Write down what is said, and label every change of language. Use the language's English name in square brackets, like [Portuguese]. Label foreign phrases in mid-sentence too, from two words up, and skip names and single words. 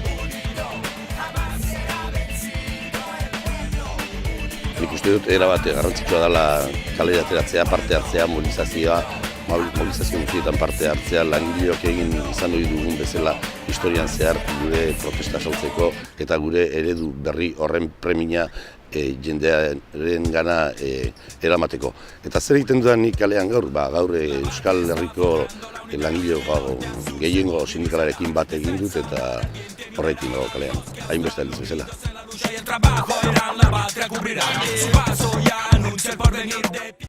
[Basque] Nik uste dut erabat garrantzitsua dela kalera ateratzea, parte hartzea, mobilizazio guztietan parte hartzea, langileok egin izan ohi dugun bezala historian zehar gure protesta saltzeko eta gure eredu berri horren premia jendearen gana eramateko. Eta zer egiten dudan nik kalean gaur? Gaur Euskal Herriko langileo gehiengo sindikalarekin bat egin dut eta horrekin dago kalean. Hainbeste aldiz bezala. [Spanish] El trabajo era la patria cubrirá su paso ya anuncia el porvenir de